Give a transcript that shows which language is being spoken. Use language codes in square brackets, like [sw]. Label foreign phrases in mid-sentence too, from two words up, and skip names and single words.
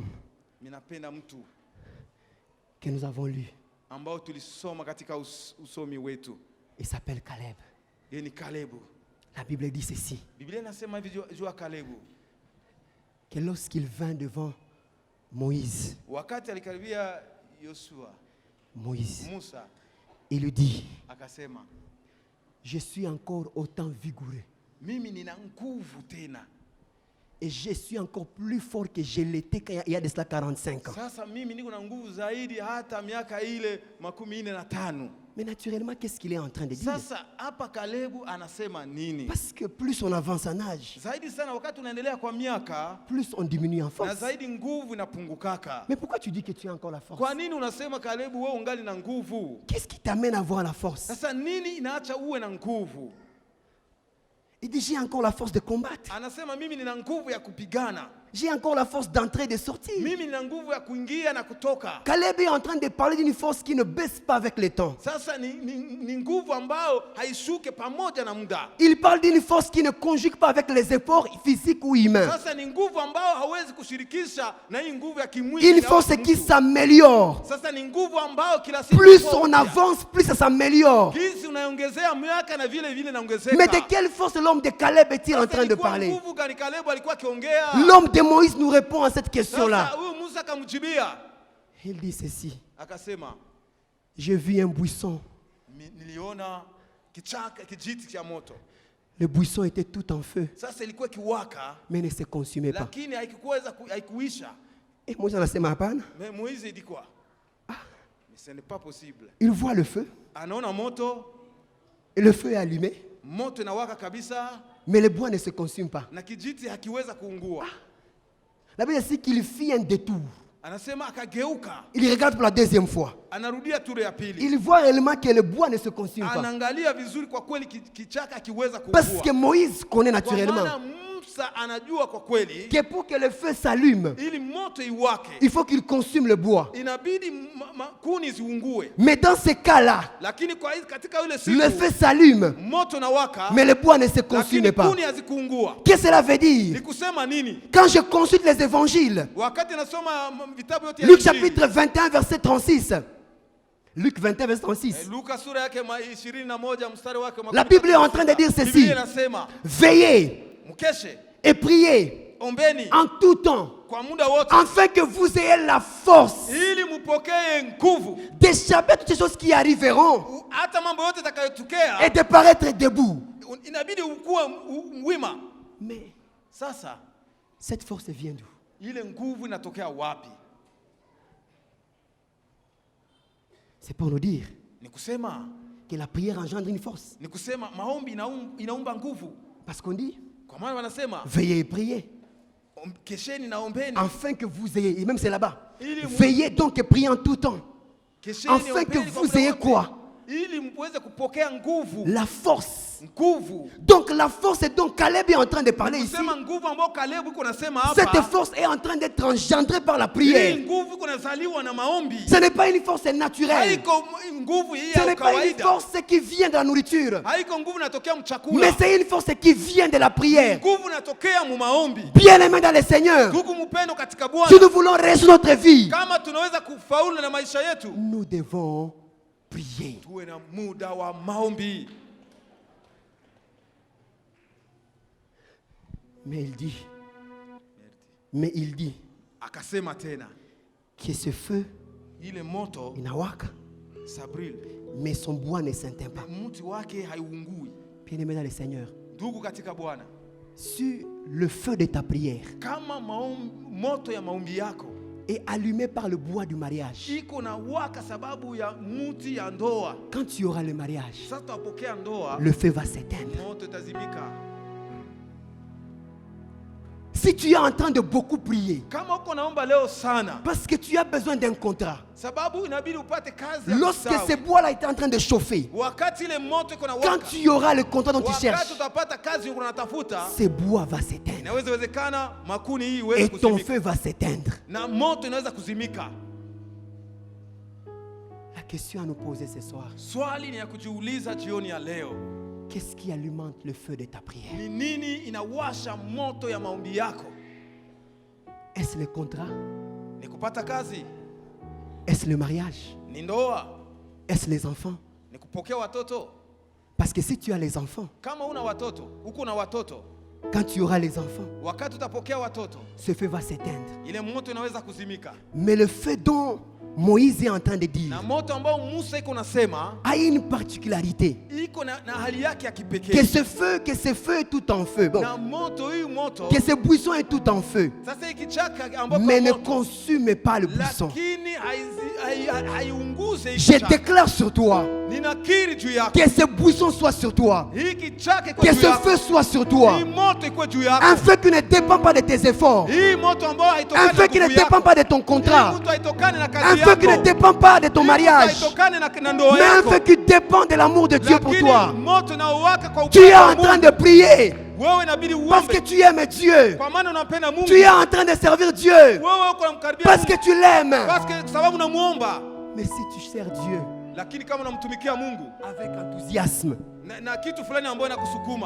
[sw] Ninapenda mtu [fr] que nous avons lu. [sw] ambao tulisoma katika usomi wetu. [fr] Il s'appelle Caleb. [sw] Yeye ni Kalebu. [fr] La Bible dit ceci. [sw] Biblia inasema hivi juu ya Kalebu. [fr] Que lorsqu'il vint devant Moïse, [sw] Wakati alikaribia Yoshua, [fr] Moïse, [sw] Musa [fr] il lui dit, [sw] akasema, [fr] je suis encore autant vigoureux [sw] mimi nina nguvu tena. [fr] et je suis encore plus fort que je l'étais il y a de cela 45 ans. [sw] Sasa mimi niko na nguvu zaidi hata miaka ile 45. [fr] Mais naturellement, qu'est-ce qu'il est en train de dire? [sw] Sasa hapa Kalebu anasema nini? [fr] Parce que plus on avance en âge, [sw] Zaidi sana wakati unaendelea kwa miaka [fr] plus on diminue en [sw] na [fr] force. [sw] zaidi nguvu inapungukaka. [fr] Mais pourquoi tu dis que tu as encore la force? [sw] Kwa nini unasema Kalebu wewe ungali na nguvu? [fr] Qu'est-ce qui t'amène à avoir la force? [sw] Sasa nini inaacha uwe na nguvu? [fr] Il dit, j'ai encore la force de combattre. [sw] Anasema mimi nina nguvu ya kupigana. [fr] J'ai encore la force d'entrer et de sortir. [sw] Mimi nina nguvu ya kuingia na kutoka. [fr] Caleb est en train de parler d'une force qui ne baisse pas avec le temps. [sw] Sasa ni nguvu ambao haishuke pamoja na muda. [fr] Il parle d'une force qui ne conjugue pas avec les efforts physiques ou humains. [sw] Sasa ni nguvu ambao hawezi kushirikisha na hii nguvu ya kimwili. [fr] Une force qui s'améliore. [sw] Sasa ni nguvu ambao kila siku [fr] Plus on avance, plus ça s'améliore. [sw] Kisi unaongezea miaka na vile vile naongezeka. [fr] Mais de quelle force l'homme de Caleb est-il en train de parler? [sw] Nguvu gani Kalebu alikuwa akiongea? [fr] L'homme de Moïse nous répond à cette question-là. [sw] Sasa huyu Musa akamjibia. [fr] Il dit ceci. [sw] Akasema, [fr] j'ai vu un buisson. [sw] Niliona kichaka kijiti cha moto. [fr] Le buisson était tout en feu. [sw] Sasa ilikuwa kiwaka, [fr] mais ne se consumait pas. [sw] Lakini haikuisha. Et Moïse anasema hapana. [fr] Mais Moïse dit quoi? Mais ce n'est pas possible. Il voit le feu. [sw] Anaona moto. [fr] Et le feu est allumé. [sw] Moto inawaka kabisa. [fr] Mais le bois ne se consume pas. [sw] Na kijiti hakiweza kuungua. [fr] La Bible dit qu'il fit un détour. [sw] Anasema akageuka. [fr] Il regarde pour la deuxième fois. [sw] Anarudia turu ya pili. [fr] Il voit réellement que le bois ne se consume pas. [sw] Anaangalia vizuri kwa kweli kichaka hakiweza kuungua. [fr] Parce que Moïse connaît naturellement [sw] anajua kwa kweli [fr] que pour que le feu s'allume, [sw] ili moto iwake, [fr] il faut qu'il consume le bois. [sw] Inabidi kuni ziungue. [fr] Mais dans ce cas-là, [sw] lakini katika ile siku, [fr] le feu s'allume, [sw] moto na waka, [fr] mais le bois ne se consume pas. [sw] Kuni hazikuungua. [fr] Qu'est-ce que cela veut dire? [sw] Ni kusema nini? [fr] Quand je consulte les évangiles, [sw] wakati nasoma vitabu yote ya [fr] Luc chapitre 21 verset 36, Luc 21, verset 36. [sw] Luka sura yake 21 mstari wake [fr] La Bible est en train de dire ceci. [sw] Biblia inasema, [fr] veillez [sw] mkeshe [fr] et priez [sw] ombeni [fr] en tout temps, [sw] kwa muda wote, [fr] afin que vous ayez la force [sw] ili mupokee nguvu [fr] d'échapper à toutes ces choses qui arriveront [sw] hata mambo yote yatakayotokea, [fr] et de paraître debout. [sw] inabidi ukuwe wima. [fr] Mais [sw] Sasa [fr] cette force vient d'où? [sw] ile nguvu inatokea wapi? [fr] C'est pour nous dire [sw] Ni kusema [fr] que la prière engendre une force. [sw] ni kusema maombi inaumba nguvu, [fr] Parce qu'on dit [sw] kwa maana wanasema [fr] veillez et priez, [sw] kesheni na ombeni, [fr] afin que vous ayez, et même c'est là-bas, [sw] Ili mu- [fr] veillez donc et priez en tout temps, [sw] kesheni [fr] afin que [sw] ombeni kwa [fr] vous [sw] muda [fr] ayez [sw] wote, [fr] quoi? [sw] ili muweze kupokea nguvu. [fr] La force. [sw] Nguvu [fr] Donc la force est donc, Caleb est en train de parler ici. [sw] kusema nguvu ambayo Kalebu iko nasema [fr] Cette [sw] hapa, [fr] force est en train d'être engendrée par la [sw] hii [fr] prière. [sw] nguvu iko nazaliwa na maombi. [fr] Ce n'est pas une force naturelle. [sw] Haiko nguvu hii [fr] Ce [sw] ya [fr] n'est pas une [sw] kawaida, [fr] force qui vient de la nourriture. [sw] haiko nguvu inatokea [fr] Mais [sw] mchakula, [fr] c'est une force qui vient de la prière. [sw] nguvu inatokea mu maombi. [fr] Bien-aimés dans le Seigneur, [sw] Ndugu mpendo katika [fr] si [sw] Bwana, [fr] nous voulons résoudre notre vie, [sw] kama tunaweza kufaulu na maisha yetu, [fr] nous devons prier. [sw] tuwe na muda wa maombi. [fr] Mais il dit [sw] Akasema tena, [fr] que ce feu [sw] ile moto inawaka, Sabril, [fr] mais son bois ne s'éteint pas. [sw] mti wake haiungui. [fr] Bien-aimés dans le Seigneur, [sw] Ndugu katika Bwana, [fr] si le feu de ta prière [sw] kama moto ya maombi yako [fr] est allumé par le bois du mariage, [sw] iko na waka sababu ya mti ya ndoa, [fr] quand tu auras le mariage, [sw] sasa tutapokea ndoa, [fr] le feu va s'éteindre. [sw] moto itazimika. [fr] Si tu es en train de beaucoup prier, [sw] Kama uko naomba leo sana, [fr] parce que tu as besoin d'un contrat, [sw] sababu inabidi upate kazi ya [fr] lorsque [sw] kusawi. [fr] ce bois-là est en train de chauffer, [sw] Wakati ile moto iko na [fr] quand [sw] waka, [fr] tu auras le contrat dont tu [sw] wakati [fr] cherches, [sw] utapata kazi unatafuta, [fr] ce bois va s'éteindre [sw] inaweza wezekana makuni hii iweze [fr] et ton [sw] kuzimika [fr] feu va s'éteindre. [sw] na moto inaweza kuzimika. [fr] La question à nous poser ce soir, [sw] Swali ni ya kujiuliza jioni ya leo, [fr] qu'est-ce qui alimente le feu de ta prière? [sw] ni nini inawasha moto ya maombi yako? [fr] Est-ce le contrat? [sw] Ni kupata kazi? [fr] Est-ce le mariage? [sw] Ni ndoa? [fr] Est-ce les enfants? [sw] Ni kupokea watoto? [fr] Parce que si tu as les enfants, [sw] Kama una watoto, uko na watoto, [fr] quand tu auras les enfants, [sw] wakati utapokea watoto, [fr] ce feu va s'éteindre. [sw] ile moto inaweza kuzimika. [fr] Mais le feu dont Moïse est en train de dire [sw] Na moto ambao Musa iko nasema [fr] a une particularité. [sw] iko na hali yake ya [fr] Que [sw] kipekee. [fr] ce feu est tout en feu. Bon, [sw] Na moto hii moto [fr] que ce buisson est tout en feu. [sw] sasa hiki chaka ambako [fr] Mais ne [sw] moto, [fr] consume pas le buisson. [sw] lakini haiunguze hiki [fr] Je [sw] chaka. [fr] déclare sur toi [sw] Ninakiri juu yako, [fr] que ce buisson soit sur toi. [sw] hiki chaka iko [fr] Que [sw] juu [fr] ce [sw] yako, [fr] feu soit sur toi. [sw] hii moto iko juu [fr] Un [sw] yako, [fr] feu qui ne dépend pas de tes efforts. [sw] hii moto ambao [fr] Un [sw] haitokani [fr] feu [sw] na [fr] qui ne [sw] nguvu [fr] dépend [sw] yako, [fr] pas de ton [sw] hii [fr] contrat. [sw] moto haitokani na [fr] Un [sw] kazi [fr] feu qui ne [sw] yako, [fr] dépend pas de ton [sw] hii moto [fr] mariage. [sw] haitokani na ndoa [fr] Mais un [sw] yako, [fr] feu qui dépend de l'amour de Dieu pour [sw] lakini [fr] toi. [sw] moto unaowaka kwa [fr] Tu [sw] upendo [fr] es [sw] wa [fr] en train [sw] Mungu. [fr] de prier [sw] Wewe inabidi [fr] parce que [sw] uombe [fr] tu aimes Dieu. [sw] kwa maana unampenda Mungu. [fr] Tu es en train de servir Dieu [sw] Wewe uko unamkaribia [fr] parce que [sw] Mungu [fr] tu l'aimes. parce que [sw] sababu unamuomba. [fr] Mais si tu sers Dieu [sw] Lakini kama unamtumikia Mungu [fr] avec enthousiasme, [sw] na kitu fulani ambayo inakusukuma